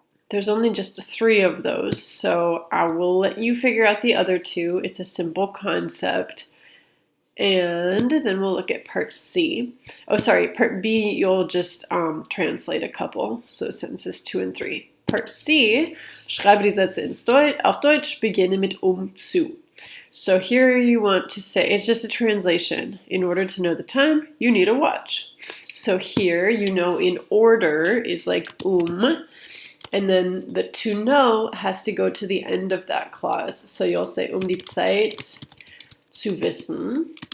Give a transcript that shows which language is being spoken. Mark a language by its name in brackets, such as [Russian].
[English] There's only just 3 of those, so I will let you figure out the other 2. It's a simple concept. And then we'll look at part C. Part B, you'll just translate a couple. So sentences 2 and 3. [German] Part C, schreibe die Sätze auf Deutsch, beginne mit zu. [English] So here you want to say, it's just a translation. In order to know the time, you need a watch. So here, in order is like and then the to know has to go to the end of that clause. So you'll say [German] die Zeit zu wissen.